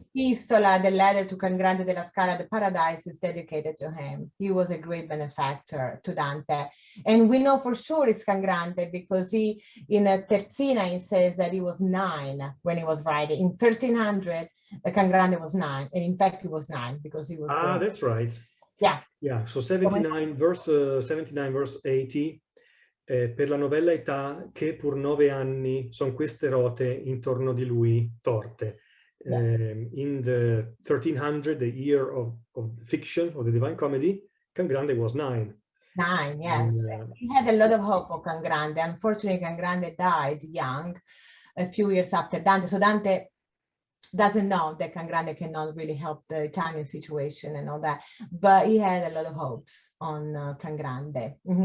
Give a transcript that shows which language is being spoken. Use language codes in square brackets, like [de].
[en] The Epistola, the letter to Can Grande della Scala, the Paradise, is dedicated to him. He was a great benefactor to Dante. And we know for sure it's Can Grande because he, in a Terzina, he says that he was 9 when he was writing. In 1300, Can Grande was 9, and in fact he was 9 because he was born. That's right. So 79 verse 80, [it] per la novella età che pur 9 anni son queste rote intorno di lui torte. [en] In the 1300, the year of fiction, of the Divine Comedy, Can Grande was 9. 9, yes. He had a lot of hope for Can Grande. Unfortunately, Can Grande died young, a few years after Dante. So Dante doesn't know that Can Grande cannot really help the Italian situation and all that, but he had a lot of hopes on Can Grande.